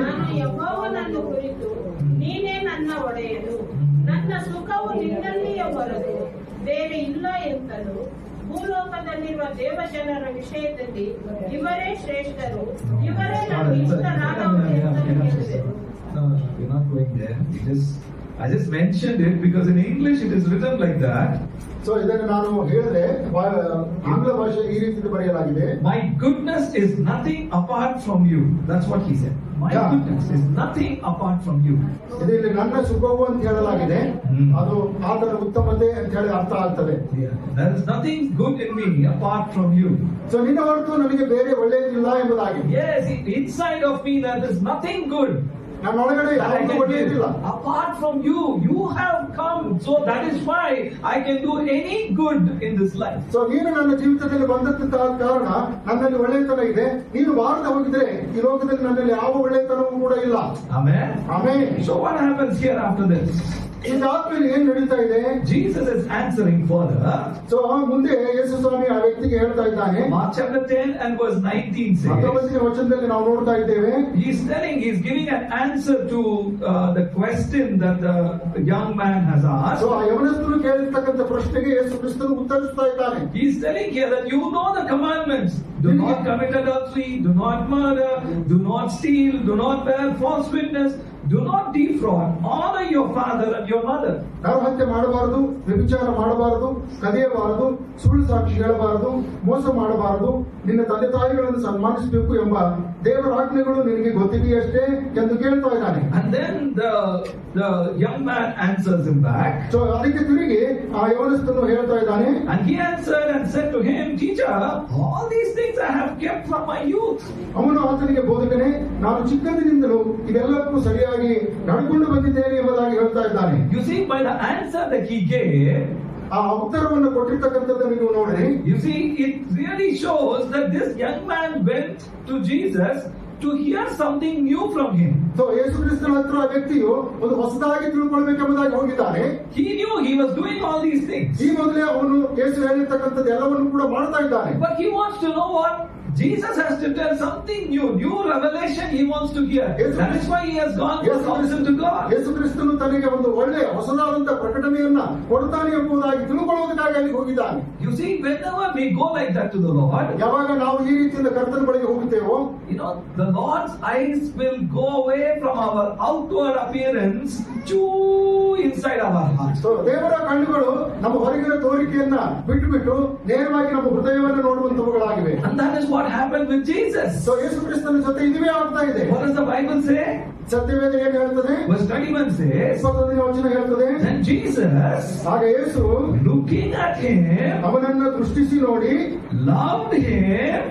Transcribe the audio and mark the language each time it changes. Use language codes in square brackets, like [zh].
[kn] ನಾನು ಯೆಹೋವನನ್ನು ಕುರಿತು ನೀನೇ ನನ್ನ ಒಡೆಯನು, ನನ್ನ ಸುಖವು ನಿನ್ನಲ್ಲಿಯೇ ಹೊರತು ಬೇರೆ ಇಲ್ಲ ಎಂತಲೂ, ಭೂಲೋಕದಲ್ಲಿರುವ ದೇವಜನರ ವಿಷಯದಲ್ಲಿ ಇವರೇ ಶ್ರೇಷ್ಠರು, ಇವರೇ ನನಗೆ ಇಷ್ಟರಾದವರು ಎಂತಲೂ ಹೇಳಿದೆನು. [en] No, we're not going there. I just mentioned it because in English it is written like that. [kn] So ಇದನ್ನು ನಾನು ಹೇಳಿದೆ, ಆಂಗ್ಲ ಭಾಷೆ ಈ ರೀತಿ ಬರೆಯಲಾಗಿದೆ. [en] My goodness is nothing apart from you. That's what he said. My goodness is nothing apart from you. [kn] ಇದರಲ್ಲಿ ನನ್ನ ಸುಖವು ಅಂತ ಹೇಳಲಾಗಿದೆ, ಅದು ಆತನ ಉತ್ತಮತೆ ಅಂತ ಹೇಳಿ ಅರ್ಥ ಆಗ್ತದೆ. [en] There is nothing good in me apart from you. [kn] So ನಿನ್ನ ಹೊರತು ನನಗೆ ಬೇರೆ ಒಳ್ಳೆಯದಿಲ್ಲ ಎಂಬುದಾಗಿ. [en] Yes, inside of me there is nothing good. [kn] ನನ್ನ ಒಳಗಡೆ ಯಾವುದು ಒಳ್ಳೆಯದಿಲ್ಲ. [en] Apart from you, you have come. So that is why I can do any good in this life. [kn] So ನೀನು ನನ್ನ ಜೀವಿತದಲ್ಲಿ ಬಂದಂತಹ ಕಾರಣ ನನ್ನಲ್ಲಿ ಒಳ್ಳೆಯತನ ಇದೆ. ನೀನು ಬಾರದ ಹೋಗಿದ್ರೆ ಈ ಲೋಕದಲ್ಲಿ ನನ್ನಲ್ಲಿ ಯಾವ ಒಳ್ಳೆಯತನವೂ ಕೂಡ ಇಲ್ಲ. [en] Amen. [kn] Amen. [en] So what happens here after this? [kn] ಇದಾದ್ಮೇಲೆ ಏನ್ ನಡೀತಾ ಇದೆ? [en] Jesus is answering further. [kn] So ಮುಂದೆ ಯೇಸು ಸ್ವಾಮಿ ಆ ವ್ಯಕ್ತಿಗೆ ಹೇಳ್ತಾ ಇದ್ದಾನೆ. [en] Mark chapter 10 and verse 19 says, [kn] 19ನೇ ವಚನದಲ್ಲಿ ನಾವು ನೋಡ್ತಾ ಇದ್ದೇವೆ, [en] he's giving an answer to the question that the young man has asked. [kn] So ಆ ಯವನಸ್ಥನು ಕೇಳಿರ್ತಕ್ಕಂಥ ಪ್ರಶ್ನೆಗೆ ಯೇಸು ಕ್ರಿಸ್ತನು ಉತ್ತರಿಸ್ತಾ ಇದ್ದಾನೆ. [en] He's telling here that you know the commandments. Do not commit adultery, do not murder, do not steal, do not bear false witness, do not defraud, honor your father and your mother. [kn] ನರಹತ್ಯೆ ಮಾಡಬಾರದು, ವ್ಯಭಿಚಾರ ಮಾಡಬಾರದು, ಕದಿಯಬಾರದು, ಸುಳ್ಳು ಸಾಕ್ಷಿ ಹೇಳಬಾರದು, ಮೋಸ ಮಾಡಬಾರದು, ನಿನ್ನ ತಂದೆ ತಾಯಿಗಳನ್ನು ಸನ್ಮಾನಿಸಬೇಕು ಎಂಬ ದೇವರ ಆಜ್ಞೆಗಳು ನಿನಗೆ ಗೊತ್ತಿದೆಯಷ್ಟೇ ಎಂದು ಕೇಳ್ತಾ ಇದ್ದಾನೆ. [en] And then the young man answers him back. [kn] So ಅದಕ್ಕೆ ತಿರುಗಿ ಆ ಯವನಸ್ಥನು ಹೇಳ್ತಾ ಇದ್ದಾನೆ, [en] And he answered and said to him, Teacher, all these things I have kept from my youth. [kn] ಅವನು ಆತನಿಗೆ, ಬೋಧಕನೇ, ನಾನು ಚಿಕ್ಕಂದಿನಿಂದಲೂ ಇದೆಲ್ಲಕ್ಕೂ ಸರಿಯಾಗಿ ನಡ್ಕೊಂಡು ಬಂದಿದ್ದೇನೆ ಎಂಬುದಾಗಿ ಹೇಳ್ತಾ ಇದ್ದಾನೆ. [en] You see, by the answer that he gave, [kn] ಆ ಉತ್ತರವನ್ನು ಕೊಟ್ಟಿರ್ತಕ್ಕಂಥದ್ದನ್ನು ನೀವು ನೋಡ್ರಿ. [en] you see, it really shows that this young man went to Jesus to hear something new from him. [kn] So ಯೇಸು ಕ್ರಿಸ್ತನ ಹತ್ರ ಆ ವ್ಯಕ್ತಿಯು ಒಂದು ಹೊಸದಾಗಿ ತಿಳ್ಕೊಳ್ಬೇಕೆಂಬುದಾಗಿ ಹೋಗಿದ್ದಾನೆ. [en] He knew he was doing all these things. [kn] ಈ ಮೊದಲೇ ಅವನು ಯೇಸು ಹೇಳಿರ್ತಕ್ಕಂಥದ್ದು ಎಲ್ಲವನ್ನು ಕೂಡ ಮಾಡ್ತಾ ಇದ್ದಾನೆ. [en] But he wants to know what Jesus has to tell, something new revelation he wants to hear. That is why he has gone for counsel to God. [kn] ಯೇಸು ಕ್ರಿಸ್ತನು ತನಗೆ ಒಂದು ಒಳ್ಳೆಯ ಹೊಸದಾದಂತ ಪ್ರಕಟಣೆಯನ್ನ ಕೊಡ್ತಾನೆ ಎಂಬುದಾಗಿ ತಿಳ್ಕೊಳ್ಳುವುದಕ್ಕಾಗಿ ಅಲ್ಲಿ ಹೋಗಿದ್ದಾನೆ. [en] You see, whenever we go like that to the Lord, [kn] ಯಾವಾಗ ನಾವು ಈ ರೀತಿಯಿಂದ ಕರ್ತನ ಬಳಿಗೆ ಹೋಗುತ್ತೇವೋ, [en] the Lord's eyes will go away from our outward appearance to inside our heart. [kn] So ದೇವರ ಕಣ್ಣುಗಳು ನಮ್ಮ ಹೊರಗಿನ ತೋರಿಕೆಯನ್ನ ಬಿಟ್ಟು ನೇರವಾಗಿ ನಮ್ಮ ಹೃದಯವನ್ನು ನೋಡುವಂತವುಗಳಾಗಿವೆ. [en] And that is what happened with Jesus. [kn] So ಯೇಸು ಕ್ರಿಸ್ತನ ಜೊತೆ ಇದುವೇ ಆಗ್ತಾ ಇದೆ. [en] What does the Bible say? [kn] ಸತ್ಯವೇದ ಏನು ಹೇಳ್ತದೆ? [en] Verse 21 says, [kn] 21ನೇ ವಚನ ಹೇಳ್ತದೆ, [en] then Jesus, [kn] ಆಗ ಯೇಸು [en] looking at him, [kn] ಅವನನ್ನ ದೃಷ್ಟಿಸಿ ನೋಡಿ, [en] loved him.